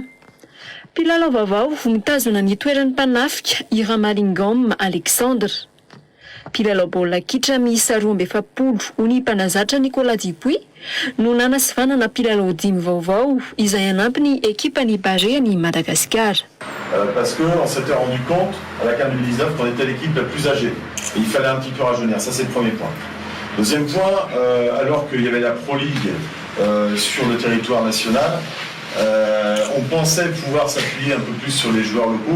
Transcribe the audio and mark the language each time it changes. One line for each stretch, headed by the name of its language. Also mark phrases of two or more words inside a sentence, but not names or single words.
Malagasy: Mpilalao vaovao ho mitazana ny toeran'ny mpanafika i Ramalingom Alexandre. Mpilalao baolina kitra miisa 12 ho ny mpanazatra Nicolas Dupuis no nanasivanana mpilalao 5 vaovao izay anampy ny ekipan'ny barean'ny Madagascar.
French: Parce qu'on s'était rendu compte à la CAN 2019 qu'on était l'équipe la plus âgée. Et il fallait un petit peu rajeunir, ça c'est le premier point. Deuxième point, alors qu'il y avait la Pro League sur le territoire national, on pensait pouvoir s'appuyer un peu plus sur les joueurs locaux.